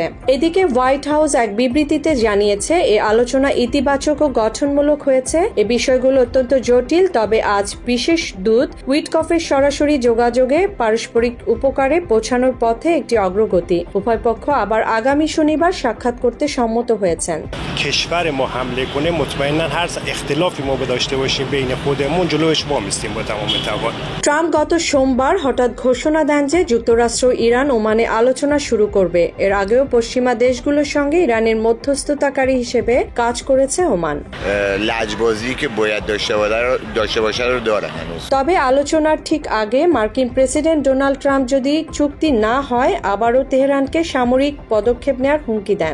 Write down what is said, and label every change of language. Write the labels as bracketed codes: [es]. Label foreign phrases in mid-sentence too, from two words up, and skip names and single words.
[bn] এদিকে হোয়াইট হাউস এক বিবৃতিতে জানিয়েছে, এ আলোচনা ইতিবাচক ও গঠনমূলক হয়েছে। এ বিষয়গুলো অত্যন্ত জটিল, তবে আজ বিশেষ দূত উইটকফের সরাসরি যোগাযোগে পারস্পরিক উপকারে পৌঁছানোর পথে একটি অগ্রগতি। উভয় পক্ষ আবার আগামী শনিবার সাক্ষাৎ করতে সম্মত হয়েছেন। [fa] کشور ما حمله کنه مطمئنا هر اختلافی ما داشته باشیم بین خودمون جلوش وامیستیم با تمام توان। [bn] ট্রাম্প গত সোমবার হঠাৎ ঘোষণা দেন যে যুক্তরাষ্ট্র ইরান ওমানে আলোচনা শুরু করবে। এর আগেও পশ্চিমা দেশগুলোর সঙ্গে ইরানের মধ্যস্থতাকারী হিসেবে কাজ করেছে ওমান। তবে আলোচনার ঠিক আগে মার্কিন প্রেসিডেন্ট ডোনাল্ড ট্রাম্প যদি চুক্তি না হয় আবারও তেহরানকে সামরিক পদক্ষেপ নেওয়ার হুমকি দেন।